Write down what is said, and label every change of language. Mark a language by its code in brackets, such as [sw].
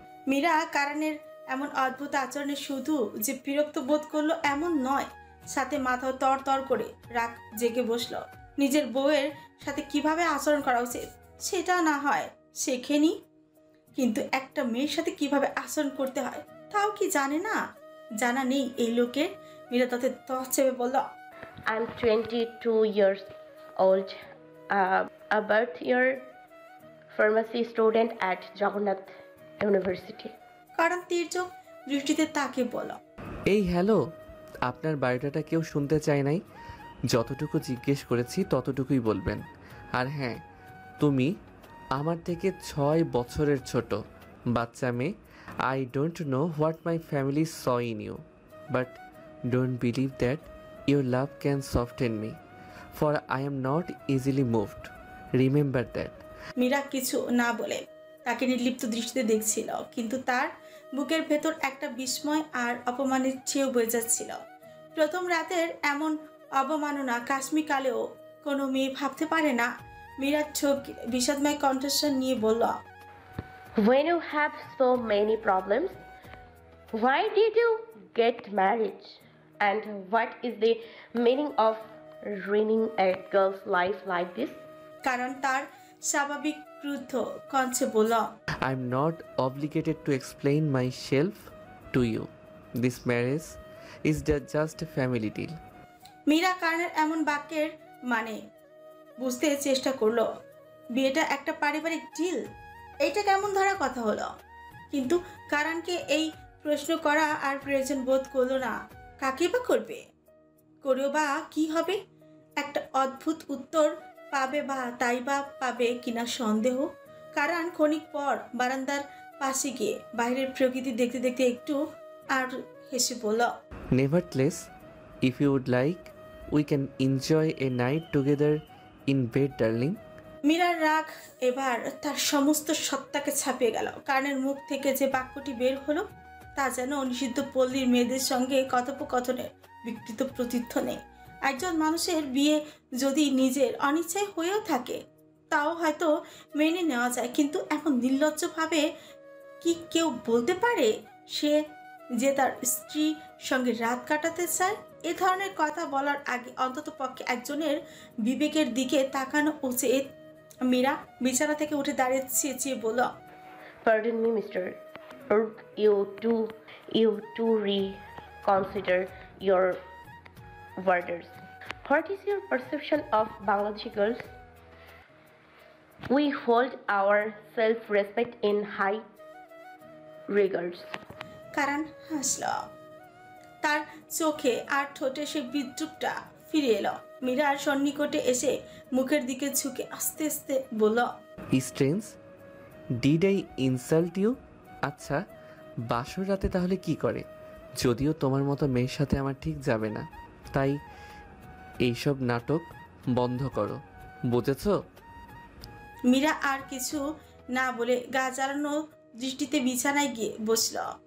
[bn] মীরা কারণের এমন অদ্ভুত আচরণে শুধু যে বিরক্ত বোধ করলো এমন নয়, সাথে মাথাও তর তর করে রাগ জেগে বসলো। নিজের বউয়ের সাথে কিভাবে আচরণ করা উচিত সেটা না হয় শেখেনি, কিন্তু একটা মেয়ের সাথে কিভাবে আচরণ করতে হয় তাও কি জানে না? জানা নেই এই লোকের? মীরা তাতে চেপে বলল, [en] I'm 22 years old, a birth year pharmacy student at Jagannath University. [bn] কারণ তীর্যক দৃষ্টিতে তাকে বলল, এই হ্যালো, আপনার বায়োডাটা কেউ শুনতে চায় নাই। যতটুকু জিজ্ঞেস করেছি ততটুকুই বলবেন। আর হ্যাঁ, তুমি আমার থেকে 6 বছরের ছোট বাচ্চা মেয়ে। [en] I don't know what my family saw in you, but don't believe that your love can soften me, for I am not easily moved. Remember that. [bn] Meera কিছু না বলে তাকে নির্লিপ্ত দৃষ্টিতে দেখছিল, কিন্তু তার বুকের ভেতর একটা বিস্ময় আর অপমানের ছেউ বয়ে যাচ্ছিল। প্রথম রাতের এমন অবমাননা কাশ্মীকালেও কোনো মেয়ে ভাবতে পারে না। মীরা চোখ বিষাদময় কণ্ঠস্বর নিয়ে বলল, [en] When you have so many problems, why did you get married? And what is the meaning of ruining a girl's life like this? [bn] কারণ তার স্বাভাবিক ক্রুদ্ধ কণ্ঠে বলল, [en] I am not obligated to explain myself to you. This marriage is just a family deal. [bn] Meera কারণের এমন বাক্যের মানে বুঝতে চেষ্টা করলো। বিয়েটা একটা পারিবারিক ডিল, এইটা কেমন ধরা কথা হলো? কিন্তু কারণকে এই প্রশ্ন করা আর প্রয়োজন বোধ করলো না। কাকে বা করবে? করেও বা কি হবে? একটা অদ্ভুত উত্তর পাবে, বা তাই বা পাবে কিনা সন্দেহ। কারণ ক্ষণিক পর বারান্দার পাশে গিয়ে বাইরের প্রকৃতি দেখতে দেখতে একটু আর হেসে বলল, [en] Nevertheless, if you would like, we can enjoy a night together in bed, darling. [bn] মীরার রাগ এবার তার সমস্ত সত্তাকে ছাপিয়ে গেল। কারণের মুখ থেকে যে বাক্যটি বের হলো তা যেন নিষিদ্ধ পল্লীর মেয়েদের সঙ্গে কথোপকথনের বিকৃত প্রতিধ্বনি। একজন মানুষের বিয়ে যদি নিজের অনিচ্ছায় হয়েও থাকে তাও হয়তো মেনে নেওয়া যায়, কিন্তু এমন নির্লজ্জভাবে কি কেউ বলতে পারে সে যে তার স্ত্রীর সঙ্গে রাত কাটাতে চায়? এ ধরনের কথা বলার আগে অন্তত পক্ষে একজনের বিবেকের দিকে তাকানো উচিত। মীরা বিছানা থেকে উঠে দাঁড়িয়ে চেঁচিয়ে বলল, [en] Pardon me, Mr. Urk, you do reconsider your words. What is your perception of Bangladeshi girls? We hold our self-respect in high regards. [bn] কারণ হাসল। তার চোখে আর ঠোঁটে সে বিদ্রুপটা ফিরে এলো। মীরার সন্নিকটে এসে মুখের দিকে ঝুঁকে আস্তে আস্তে বলল, [en] Strange, did I insult you? [bn] আচ্ছা, বাসর রাতে তাহলে কি করে? যদিও তোমার মতো মেয়ের সাথে আমার ঠিক যাবে না, তাই এইসব নাটক বন্ধ করো, বুঝেছো? মীরা আর কিছু না বলে গা জ্বালানো দৃষ্টিতে বিছানায় গিয়ে বসল।